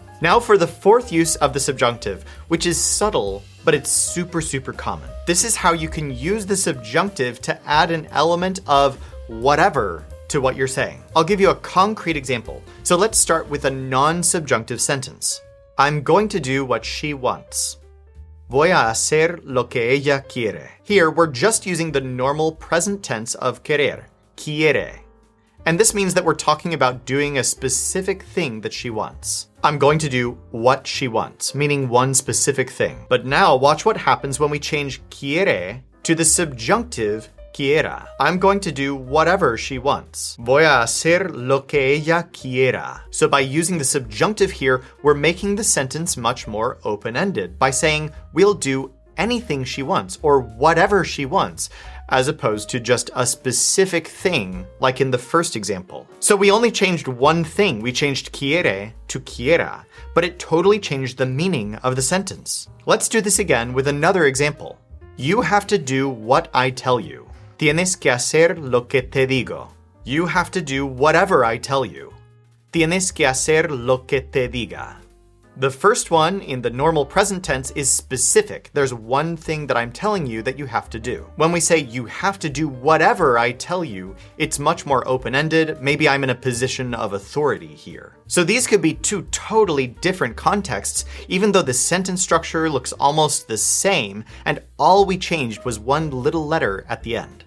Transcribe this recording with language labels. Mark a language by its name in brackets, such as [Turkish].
[English] Now for the fourth use of the subjunctive, which is subtle, but it's super common. This is how you can use the subjunctive to add an element of whatever to what you're saying. I'll give you a concrete example. So let's start with a non-subjunctive sentence. I'm going to do what she wants. [Spanish] Voy a hacer lo que ella quiere. [English] Here, we're just using the normal present tense of querer, quiere. And this means that we're talking about doing a specific thing that she wants. I'm going to do what she wants, meaning one specific thing. But now watch what happens when we change quiere to the subjunctive quiera. I'm going to do whatever she wants. [Spanish] Voy a hacer lo que ella quiera. [English] So by using the subjunctive here, we're making the sentence much more open-ended by saying we'll do anything she wants or whatever she wants, as opposed to just a specific thing like in the first example. So we only changed one thing. We changed quiere to quiera, but it totally changed the meaning of the sentence. Let's do this again with another example. You have to do what I tell you. [Spanish] Tienes que hacer lo que te digo. [English] You have to do whatever I tell you. [Spanish] Tienes que hacer lo que te diga. [English] The first one in the normal present tense is specific. There's one thing that I'm telling you that you have to do. When we say you have to do whatever I tell you, it's much more open-ended. Maybe I'm in a position of authority here. So these could be two totally different contexts, even though the sentence structure looks almost the same, and all we changed was one little letter at the end.